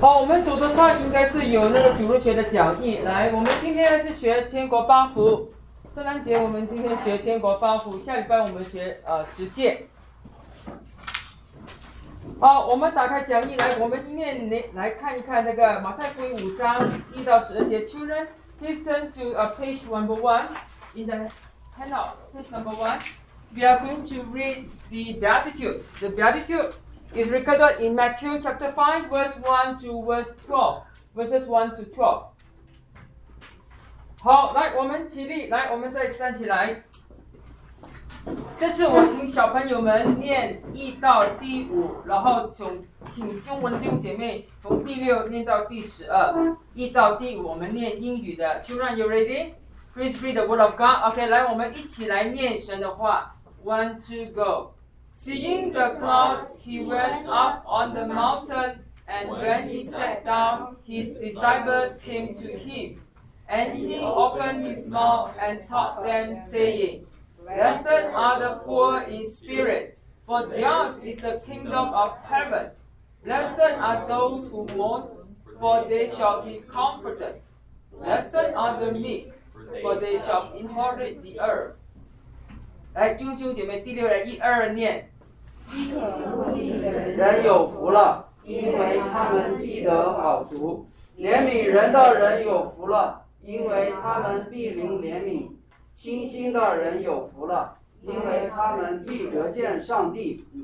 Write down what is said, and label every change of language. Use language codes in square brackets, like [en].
[zh] 我们组织上应该是有那个主日学的讲义。来，我们今天是学天国八福。圣诞节我们今天学天国八福，下礼拜我们学十诫。好，我们打开讲义来，我们今天来看一看那个马太福音五章一到十二节。 [en] Children, please turn to page number one in the handout. Page number one. We are going to read the Beatitude. The Beatitude is recorded in Matthew chapter 5, verse 1 to verse 12. Verses 1 to 12. [zh] 好，来，我们起立，来，我们再站起来。这次我请小朋友们念一到第五，然后请中文弟兄姐妹从第六念到第十二，一到第五我们念英语的。 [en] Children, you ready? Please read the word of God. [zh] OK, 来，我们一起来念神的话。 [en] One, two, go. Seeing the clouds, he went up on the mountain, and when he sat down, his disciples came to him, and he opened his mouth and taught them, saying,Blessed are the poor in spirit, for theirs is the kingdom of heaven. Blessed are those who mourn, for they shall be comforted. Blessed are the meek, for they shall inherit the earth. [zh] 来，弟兄姐妹，第六人，一二念。饥渴慕义的人有福了，因为他们必得饱足。怜悯人的人有福了，因为他们必领怜悯。清心的人有福了，因为他们必得见上帝。